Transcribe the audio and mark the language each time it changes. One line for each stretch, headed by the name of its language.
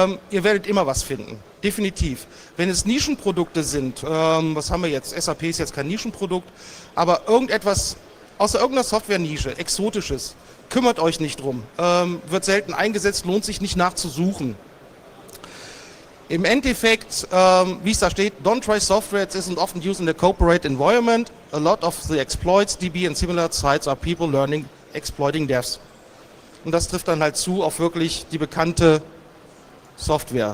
German: Ihr werdet immer was finden, definitiv. Wenn es Nischenprodukte sind, was haben wir jetzt? SAP ist jetzt kein Nischenprodukt, aber irgendetwas außer irgendeiner Software-Nische, Exotisches, kümmert euch nicht drum. Wird selten eingesetzt, lohnt sich nicht nachzusuchen. Im Endeffekt, wie es da steht,
English: don't try software that isn't often used in a corporate environment. A lot of the exploits, DB and similar sites are people learning, exploiting devs.
German: Und das trifft dann halt zu auf wirklich die bekannte Software.